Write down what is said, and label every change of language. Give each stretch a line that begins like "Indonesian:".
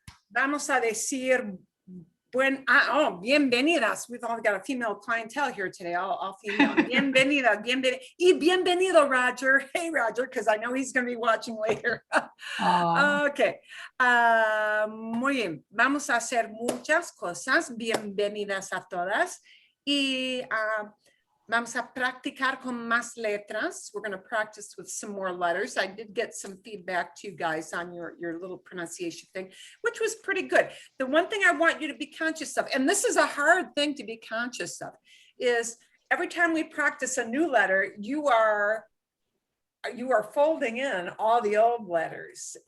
Spanish: vamos a decir bienvenidas.
English: We've all got a female clientele here today, all female.
Spanish: Bienvenida, y bienvenido, Roger.
English: Hey, Roger, because I know he's going to be watching later.
Spanish: Okay. Muy bien. Vamos a hacer muchas cosas. Bienvenidas a todas. Y vamos a practicar con más letras.
English: We're going to practice with some more letters. I did get some feedback to you guys on your little pronunciation thing, which was pretty good. The one thing I want you to be conscious of, and this is a hard thing to be conscious of, is every time we practice a new letter, you are folding in all the old letters.